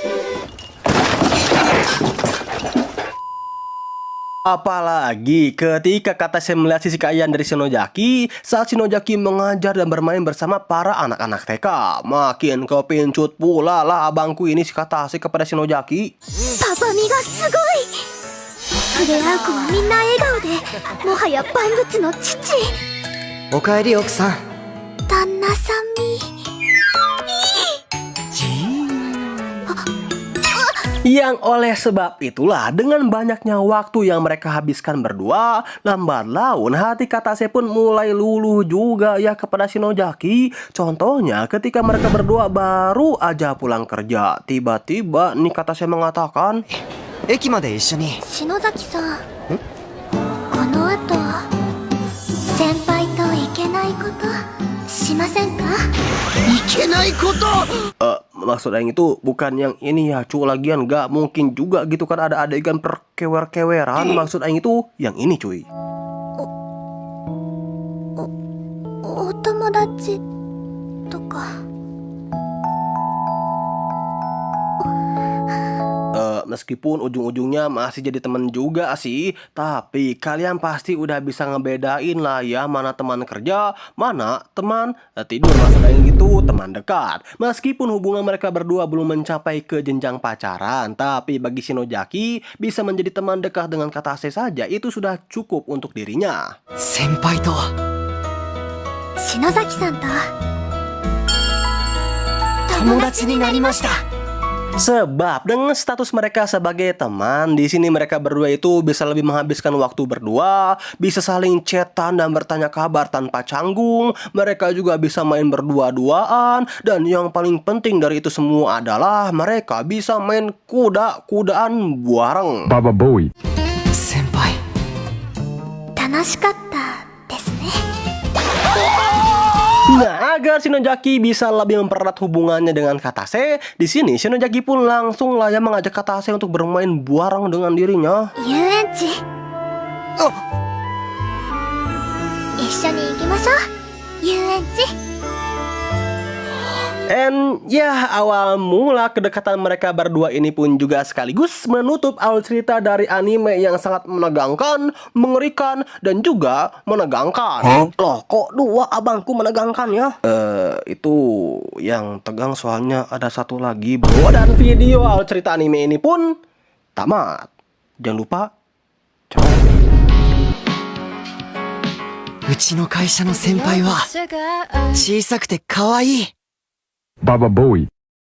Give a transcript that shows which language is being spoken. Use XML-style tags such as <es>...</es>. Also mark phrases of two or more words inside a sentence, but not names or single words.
<id>Apalagi ketika Katase melihat sisi kekayaan dari Shinojaki saat Shinojaki mengajar dan bermain bersama para anak-anak TK. Makin kepincut pula lah abangku ini si Katase kepada Shinojaki.</id> <ja>パパみがすごい. 触れ合う子はみんな笑顔でもはや万物の父おかえり奥さん旦那さんみ</ja> <id>Yang oleh sebab itulah dengan banyaknya waktu yang mereka habiskan berdua, lambat laun hati Katase pun mulai luluh juga ya kepada Shinojaki. Contohnya ketika mereka berdua baru aja pulang kerja, tiba-tiba nih Katase mengatakan,</id> <ja>駅まで一緒に。篠崎さんこの後先輩といけないことしませんか？いけないこと。</ja> <id>maksud Aing itu bukan yang ini ya cu, lagian gak mungkin juga gitu kan ada adegan perkewer-keweran. Maksud Aing itu yang ini cuy. お友達とか Meskipun ujung-ujungnya masih jadi teman juga sih, tapi kalian pasti udah bisa ngebedain lah ya mana teman kerja, mana teman tidur. Maksud Aing gitu teman dekat. Meskipun hubungan mereka berdua belum mencapai ke jenjang pacaran, tapi bagi Shinojaki bisa menjadi teman dekat dengan Katase saja itu sudah cukup untuk dirinya.</id> <ja>先輩と。篠崎さんと友達になりました。</ja> <id>Sebab dengan status mereka sebagai teman, di sini mereka berdua itu bisa lebih menghabiskan waktu berdua, bisa saling chatan dan bertanya kabar tanpa canggung. Mereka juga bisa main berdua-duaan, dan yang paling penting dari itu semua adalah mereka bisa main kuda-kudaan bareng. Baba Bowie.</id> <ja>先輩。楽しかったですね。</ja> <id>Nah, agar Shinojaki bisa lebih mempererat hubungannya dengan Katase, di sini Shinojaki pun langsung lah ya mengajak Katase untuk bermain bareng dengan dirinya.</id> <ja>遊園地一緒に行きましょう遊園地</ja> <id>And ya, awal mula kedekatan mereka berdua ini pun juga sekaligus menutup alur cerita dari anime yang sangat menegangkan, mengerikan, dan juga menegangkan. Loh, kok dua abangku menegangkan ya? Itu yang tegang soalnya ada satu lagi bro. Dan video alur cerita anime ini pun tamat. Jangan lupa, ciao.</id> <ja>うちの会社の先輩は小さくて可愛い。 Baba Bowie.</ja>